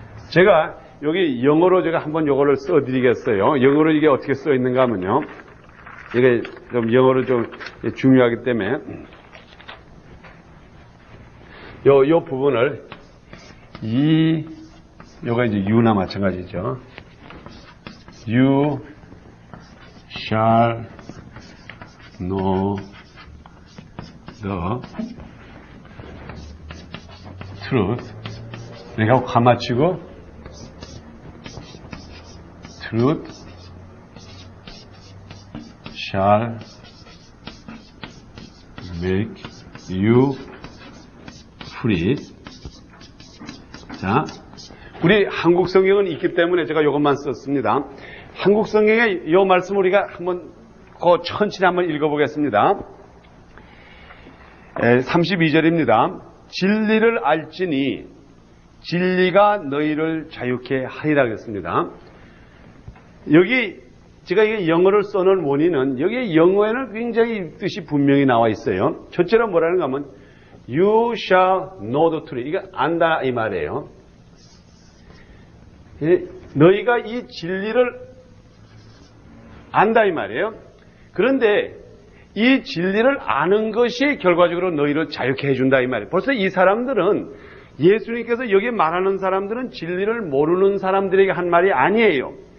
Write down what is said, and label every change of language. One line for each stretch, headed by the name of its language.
Korean: 제가 여기 영어로 제가 한번 요거를 써드리겠어요. 영어로 이게 어떻게 써 있는가 하면요. 이게 좀 영어로 좀 중요하기 때문에 요 부분을 요가 이제 you나 마찬가지죠.
English: You shall know the truth.
Korean: 이렇게 하고 가마치고
English: truth shall make you free.
Korean: 자, 우리 한국 성경은 있기 때문에 제가 이것만 썼습니다. 한국 성경의 이 말씀 우리가 한번 천천히 한번 읽어보겠습니다. 32절입니다. 진리를 알지니 진리가 너희를 자유케 하리라 그랬습니다. 여기 제가 이게 영어를 써놓은 원인은 여기 영어에는 굉장히 뜻이 분명히 나와 있어요. 첫째로 뭐라는가 하면
English: You shall know the truth.
Korean: 이거 안다 이 말이에요. 너희가 이 진리를 안다 이 말이에요. 그런데 이 진리를 아는 것이 결과적으로 너희를 자유케 해준다 이 말이에요. 벌써 이 사람들은 예수님께서 여기 말하는 사람들은 진리를 모르는 사람들에게 한 말이 아니에요.